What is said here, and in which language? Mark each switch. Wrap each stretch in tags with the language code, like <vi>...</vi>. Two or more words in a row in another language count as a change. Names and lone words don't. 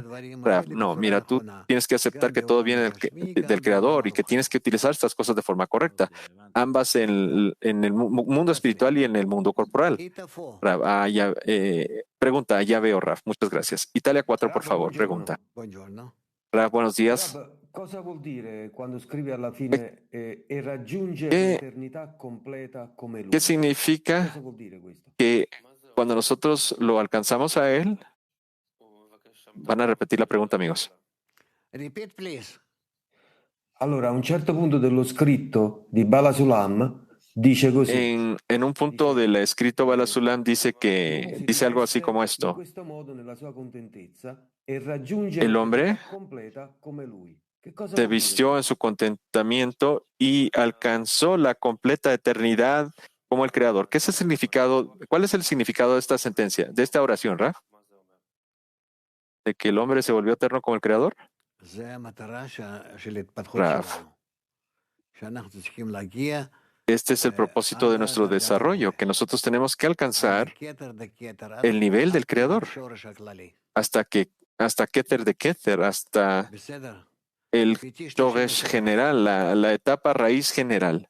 <es>No, mira, tú tienes que aceptar que todo viene del Creador y que tienes que utilizar estas cosas de forma correcta, ambas en el mundo espiritual y en el mundo corporal. Pregunta, ya veo, Raf, muchas gracias. Italia 4, por favor, pregunta. Raf, buenos días.</es> <it>Cosa vuol dire quando scrive alla fine e raggiunge l'eternità completa come lui?</it> <es>¿Qué significa</es> <it>Cosa vuol dire questo?</it> <es>que cuando nosotros lo alcanzamos a Él? Van a repetir la pregunta, amigos.</es> <en>Repeat, please.</en> <it>Allora, a un certo punto dello scritto di Bala Sulam dice così.</it> <es>En un punto del escrito Bala Sulam dice algo así como esto.</es> <it>In questo modo nella sua contentezza e raggiunge</it> <es>El hombre</es> <it>l'eternità completa come lui. Che cosa</it> <es>se</es> <it>vuol dire?</it> <es>vistió en su contentamiento y alcanzó la completa eternidad como el Creador. ¿Qué es el significado? ¿Cuál es el significado de esta sentencia, de esta oración, Raf? ¿De que el hombre se volvió eterno como el Creador? Raf, este es el propósito de nuestro desarrollo, que nosotros tenemos que alcanzar el nivel del Creador, hasta Keter de Keter, hasta el Shoresh general, la etapa raíz general.</es>